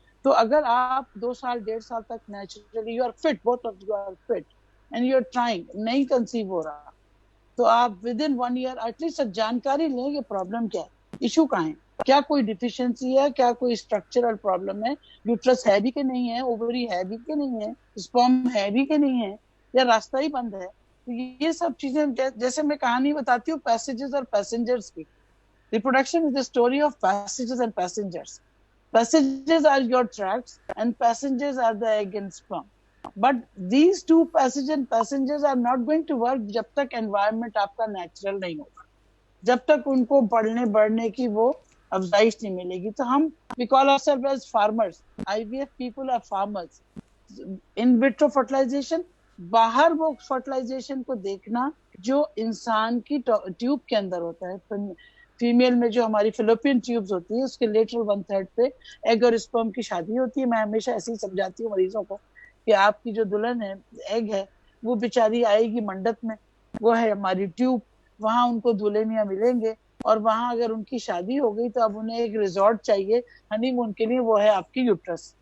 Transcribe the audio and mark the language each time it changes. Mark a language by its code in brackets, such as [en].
[hi] तो अगर आप 2 साल 1.5 साल तक [en] naturally you are fit, both of you are fit and you are trying, [hi] नहीं कंसीव हो रहा, तो आप विद इन 1 ईयर एटलीस्ट जानकारी लें कि प्रॉब्लम क्या है, इशू कहाँ है, क्या कोई डिफिशियंसी है, क्या कोई स्ट्रक्चरल प्रॉब्लम है, यूट्रस है भी कि नहीं है, ओवरी है भी कि नहीं है, स्पर्म है भी कि नहीं है, या रास्ता ही बंद है. तो ये सब चीजें, जैसे मैं कहानी बताती हूँ पैसेजेस और पैसेंजर्स की. [en] Reproduction is the story of passages and passengers. Passages are your tracks and passengers are the egg and sperm. But these two passages and passengers are not going to work [hi] जब तक environment आपका natural नहीं होगा, जब तक उनको बढ़ने की वो अफजाइश नहीं मिलेगी. [en] तो हम we call ourselves as farmers. IVF people are farmers. [hi] In vitro fertilization, बाहर वो fertilization को देखना जो इंसान की ट्यूब के अंदर होता है. फीमेल में जो हमारी फिलोपियन ट्यूब्स होती है, उसके लेटरल 1/3 पे एग और स्पर्म की शादी होती है. मैं हमेशा ऐसे ही समझाती हूँ मरीजों को कि आपकी जो दुल्हन है, एग है, वो बेचारी आएगी मंडप में, वो है हमारी ट्यूब, वहां उनको दुल्हनिया मिलेंगे, और वहां अगर उनकी शादी हो गई तो अब उन्हें एक रिजॉर्ट चाहिए हनीमून के लिए, वो है आपकी यूट्रस.